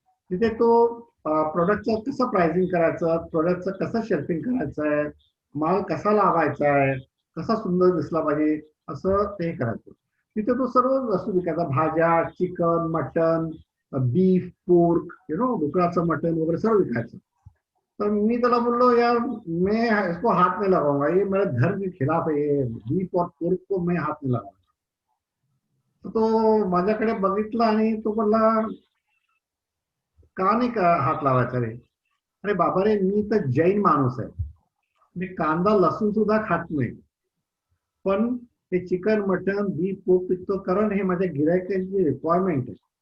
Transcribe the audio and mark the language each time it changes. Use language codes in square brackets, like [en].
[mr] तिथे तो प्रोडक्टचं कसं प्राइसिंग करायचं, प्रोडक्टचं कसं शेल्फिंग करायचं आहे, माल कसा लावायचा आहे, कसा सुंदर दिसला पाहिजे, असं ते करायचं. तिथे तो सर्व वस्तू विकायचा, भाज्या, chicken, mutton, beef, pork, डुकराचं mutton वगैरे सर्व विकायचं. तर मी त्याला बोललो, [hi] यार मैं इसको हाथ नहीं लगाऊंगा, ये मेरे धर्म के खिलाफ है, बीफ और पोर्क को मैं हाथ नहीं लगाऊंगा. [mr] तर तो माझ्याकडे बघितला आणि तो बोलला, का नाही का हात लावायचा रे? अरे बाबा रे, मी तर जैन माणूस आहे, मी कांदा लसूण सुद्धा खात नाही, पण ते चिकन मटन बीफ पोर्क पिकतो, कारण हे माझ्या गिरायकांची रिक्वायरमेंट आहे.